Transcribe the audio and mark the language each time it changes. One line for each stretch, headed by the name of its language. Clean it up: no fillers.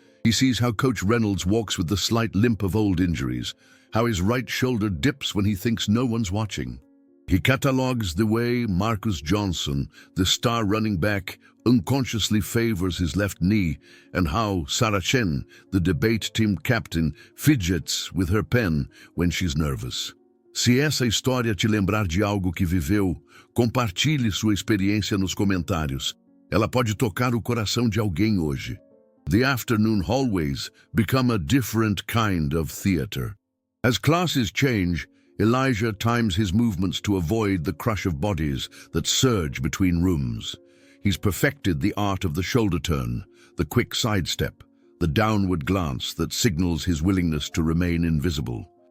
English: He sees how Coach Reynolds walks with the slight limp of old injuries, how his right shoulder dips when he thinks no one's watching. He catalogues the way Marcus Johnson, the star running back, unconsciously favors his left knee, and how Sarah Chen, the debate team captain, fidgets with her pen when she's nervous.
Portuguese: Se essa história te lembrar de algo que viveu, compartilhe sua experiência nos comentários. Ela pode tocar o coração de alguém hoje.
English: The afternoon hallways become a different kind of theater. As classes change, Elijah times his movements to avoid the crush of bodies that surge between rooms. He's perfected the art of the shoulder turn, the quick sidestep, the downward glance that signals his willingness to remain invisible.